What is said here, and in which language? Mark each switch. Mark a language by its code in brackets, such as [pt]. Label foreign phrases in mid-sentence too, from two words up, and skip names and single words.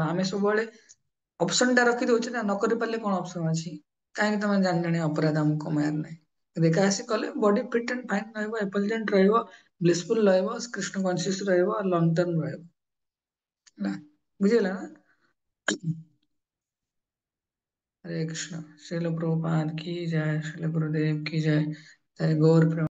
[or] ଆମେ ସବୁବେଳେ ଅପସନ ଟା ରଖି ଦଉଛେ ନା, ନ କରି ପାରିଲେ କଣ ଅପସନ ଅଛି? କାହିଁକି ତମେ ଜାଣି ଜାଣି ଅପରାଧ ଆମକୁ କମେଇବାର ନାହିଁ। ଏକାଦଶୀ କଲେ ବଡି [en] fit and fine [or] ରହିବ, ଏଫଲଜେଣ୍ଟ ରହିବ, ବ୍ଲିସଫୁଲ ରହିବ, କୃଷ୍ଣ କନସିୟସ ରହିବ, [en] long term [or] ରହିବ ହେଲା। ବୁଝିହେଲା ନା? [hi] हरे कृष्ण। श्रील प्रभुपाद की जय, श्रील गुरुदेव की जय। जय गौर प्रेम।